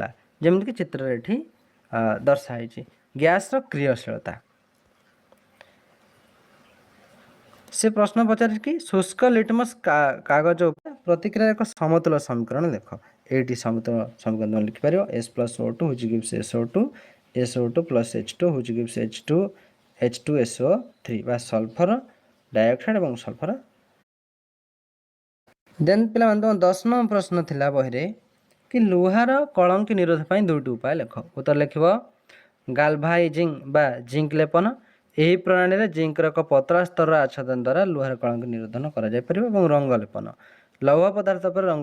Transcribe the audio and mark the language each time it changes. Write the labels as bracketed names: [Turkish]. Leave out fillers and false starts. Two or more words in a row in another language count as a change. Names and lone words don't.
[Odia] ଯେମିତିକି ଚିତ୍ରରେ ଏଠି ଦର୍ଶା ହେଇଛି। ଗ୍ୟାସର କ୍ରିୟାଶୀଳତା। ସେ ପ୍ରଶ୍ନ ପଚାରିଛି କି ଶୁଷ୍କ ଲିଟମସ୍ କାଗଜ ଉପରେ ପ୍ରତିକ୍ରିୟାର ଏକ ସମତୁଲ ସମୀକରଣ ଲେଖ। ଏଇଠି ସମତୁଲ ସମୀକରଣ ଲେଖିପାରିବ [English] S+O2 which gives SO2, SO2 + H2 which gives H2SO3 [Odia] ବା [English] sulphur dioxide [Odia] ଏବଂ ସଲଫର। ଦେନ୍ ପିଲାମାନେ ତୁମ 10 ନମ୍ବର ପ୍ରଶ୍ନ ଥିଲା ବହିରେ କି ଲୁହାର କଳଙ୍କି ନିରୋଧ ପାଇଁ ଦୁଇଟି ଉପାୟ ଲେଖ। ଉତ୍ତର ଲେଖିବ ଗାଲଭାଇଜିଂ ବା ଜିଙ୍କ୍ ଲେପନ। ଏହି ପ୍ରଣାଳୀରେ ଜିଙ୍କର ଏକ ପତଳା ସ୍ତରର ଆଚ୍ଛାଦନ ଦ୍ୱାରା ଲୁହାର କଳଙ୍କି ନିରୋଧନ କରାଯାଇପାରିବ ଏବଂ ରଙ୍ଗ ଲେପନ, ଲୌହ ପଦାର୍ଥ ଉପରେ ରଙ୍ଗ।